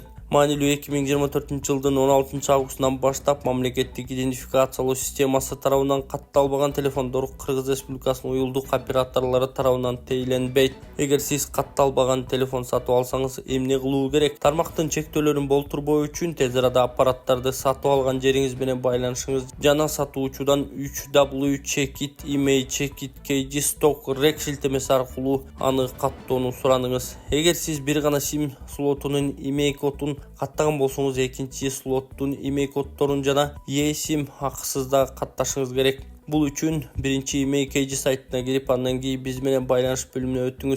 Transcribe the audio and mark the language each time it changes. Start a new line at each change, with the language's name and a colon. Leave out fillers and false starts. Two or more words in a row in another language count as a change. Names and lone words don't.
Kyrgyz: Маанилүү 2024-жылдын 16-августунан баштап мамлекеттик идентификациялоо системасы тарабынан катталбаган телефондор Кыргыз Республикасынын уюлдук операторлору тарабынан тейлөнбөйт. Эгер сиз катталбаган телефон сатып алсаңыз, эмне кылуу керек? Тармактын чектөөлөрүн болтурбоо үчүн тез арада аппараттарды сатып алган жериңиз менен байланышыңыз жана сатуучудан 3W Check-it Email Check-it KG Stock Rec шилтемеси аркылуу аны каттоону сураныңыз. Эгер сиз бир гана SIM слотунун имей кодун каттаган болсоңуз, экинчи слоттун имей коддорун жана eSIM акысыз да катташыңыз керек. Бул үчүн биринчи имей KG сайтына кирип, андан кийин биз менен байланыш бөлүмүнө өтүңүз.